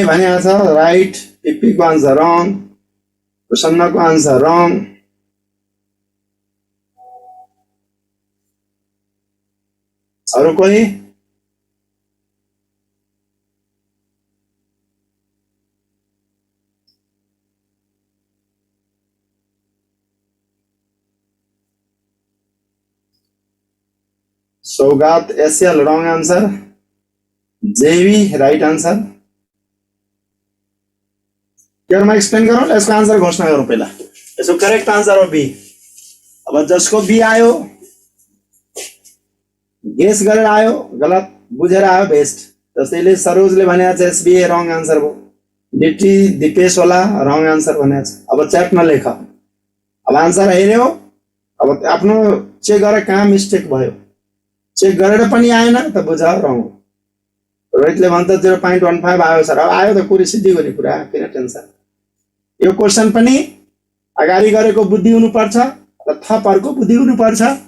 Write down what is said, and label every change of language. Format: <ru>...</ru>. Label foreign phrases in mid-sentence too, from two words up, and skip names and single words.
<ne>भनेको छ राइट, टिपी को आंसर रॉन्ग, प्रसन्न को आंसर रॉन्ग। अरू कोही? सौगात एसएल</ne> <en>wrong answer,</en> <ne>जेवी</ne> <en>right answer.</en> <hi>क्या मैं एक्सप्लेन करूं? इसका आंसर घोषणा करूं पहला।</hi> <ne>इसको</ne> <en>correct answer</en> <ne>हो बी। अब जसको बी आयो गेस गरेर आयो, गलत बुझेर आयो बेस्ट। त्यसैले सरोजले भनेको छ एसबीए</ne> <en>wrong answer</en> <ne>हो। डिटी दिपेश होला</ne> <en>wrong answer</en> <ne>भनेको छ। अब च्याटमा लेख। अब आंसर हेर्यो, अब आफ्नो चेक गरेर कहाँ मिस्टेक भयो। चेक गरेर पनि आएन त बुझ रङ। रोहितले भन्छ 0.15 आयो सर। अब आयो त कुरो सिद्धियो नि कुरा, किन टेन्सन। यो क्वेसन पनि अगाडि गरेको बुद्धि हुनुपर्छ र थपहरूको बुद्धि हुनुपर्छ।</ne>